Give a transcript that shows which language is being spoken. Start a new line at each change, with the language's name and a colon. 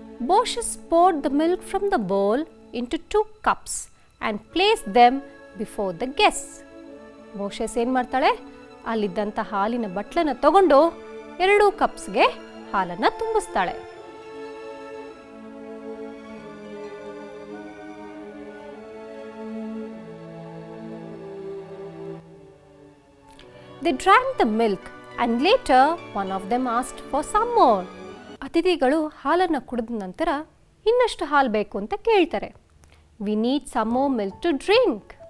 English: Boshus poured the milk from the bowl into 2 cups and placed them before the guests.
Kannada: ಬೋಷಸ್ ಏನು ಮಾಡ್ತಾಳೆ, ಅಲ್ಲಿದ್ದಂಥ ಹಾಲಿನ ಬಟ್ಲನ್ನು ತಗೊಂಡು 2 ಕಪ್ಸ್ಗೆ ಹಾಲನ್ನು ತುಂಬಿಸ್ತಾಳೆ.
English: They drank the milk and later one of them asked for some more.
Kannada: ಅತಿಥಿಗಳು ಹಾಲನ್ನು ಕುಡಿದ ನಂತರ ಇನ್ನಷ್ಟು ಹಾಲು ಬೇಕು ಅಂತ ಕೇಳ್ತಾರೆ.
English: We need some more milk to drink.